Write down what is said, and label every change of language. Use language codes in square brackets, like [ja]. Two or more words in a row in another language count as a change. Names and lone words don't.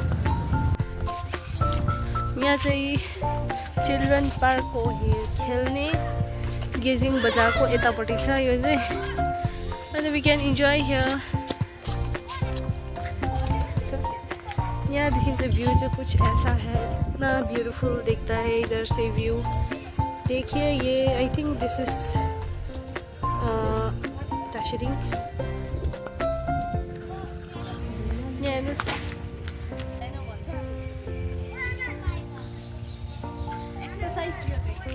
[ne] यहाँ चाहिँ [en] children park [ne] हो खेल्ने गेजिङ बजारको यतापट्टि छ यो चाहिँ अन्त [en] we can enjoy here [ne] यहाँदेखि चाहिँ व्यू चाहिँ [hi] कुछ ऐसा है इतना ब्यूटीफुल दिखता है इधर से व्यू देखिए ये [en] I think this is Tashiding [ne] हेर्नुहोस् एक्सरसाइज यो चाहिँ